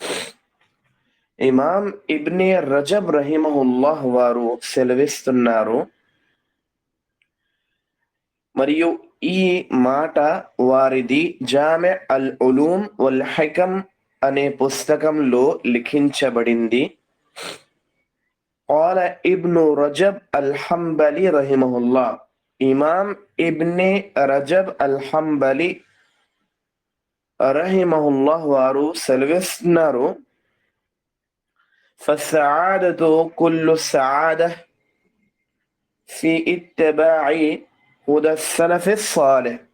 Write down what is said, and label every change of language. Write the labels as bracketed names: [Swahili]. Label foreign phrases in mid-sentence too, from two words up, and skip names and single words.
[Telugu] ఇమాం ఇబ్నే రజబ్ రహిమహుల్లాహ్ వారు సెలవిస్తున్నారు, మరియు ఈ మాట వారిది జామె అల్ ఉలూమ్ వల్ హకమ్ అనే పుస్తకంలో లిఖించబడింది. [Arabic] قال ابن رجب الحنبلي رحمه الله, [Telugu] ఇమాం ఇబ్నే రజబ్ అల్ హంబలి రహిమహుల్లాహ్ వారు సెలవిస్తున్నారు, [Arabic] فالسعادة كل سعادة في اتباع هدى السلف الصالح.